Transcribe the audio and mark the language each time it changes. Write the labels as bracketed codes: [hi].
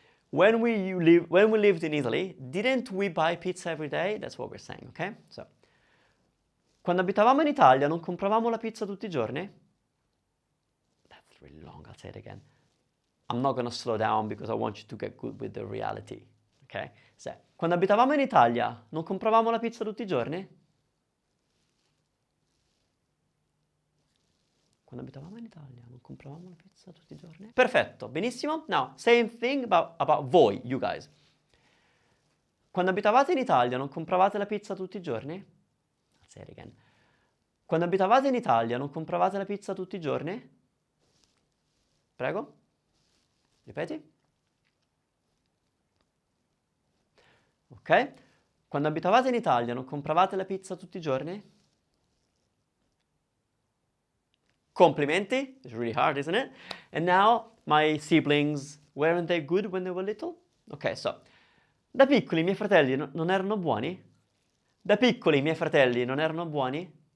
[en] When we lived in Italy, didn't we buy pizza every day? That's what we're saying, okay? [it] So, quando abitavamo in Italia, non compravamo la pizza tutti i giorni? [en] That's really long, I'll say it again. I'm not going to slow down because I want you to get good with the reality. Ok? [it] So, quando abitavamo in Italia, non compravamo la pizza tutti i giorni? Quando abitavamo in Italia, non compravamo la pizza tutti i giorni? Perfetto, benissimo. [en] Now, same thing about [it] voi, [en] you guys. [it] Quando abitavate in Italia, non compravate la pizza tutti i giorni? I'll say it again. Quando abitavate in Italia, non compravate la pizza tutti i giorni? Prego? Ripeti? Ok? Quando abitavate in Italia, non compravate la pizza tutti i giorni? [en] Complimenti. It's really hard, isn't it? And now, my siblings, weren't they good when they were little? [it] Ok, so, da piccoli i miei fratelli non erano buoni? Da piccoli i miei fratelli non erano buoni?